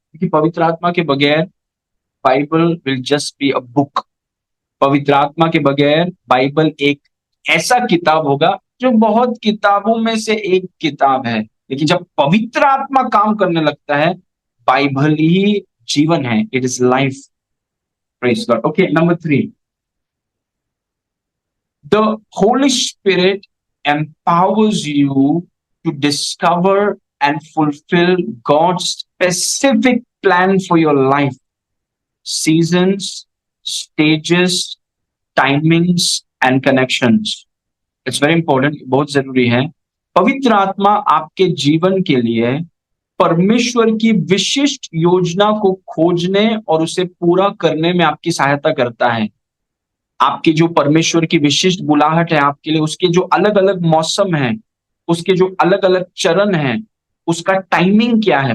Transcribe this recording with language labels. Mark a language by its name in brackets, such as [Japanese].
[Hindi] क्योंकि पवित्र आत्मा के बगैर Bible [English] Will just be a book. [Hindi] पवित्र आत्मा के बगैर बाइबल एक ऐसा किताब होगा जो बहुत किताबों में से एक किताब है, लेकिन जब पवित्र आत्मा काम करने लगता है, बाइबल ही जीवन है। [English] It is life. Praise God. Okay, number 3, the holy spirit empowers you to discover and fulfill God's specific plan for your life. Seasons, stages, timings and connections. It's very important, [Hindi] बहुत जरूरी है। पवित्र आत्मा आपके जीवन के लिए परमेश्वर की विशिष्ट योजना को खोजने और उसे पूरा करने में आपकी सहायता करता है। आपकी जो परमेश्वर की विशिष्ट बुलाहट है आपके लिए, उसके जो अलग अलग मौसम हैं, उसके जो अलग अलग चरण हैं, उसका टाइमिंग क्या है।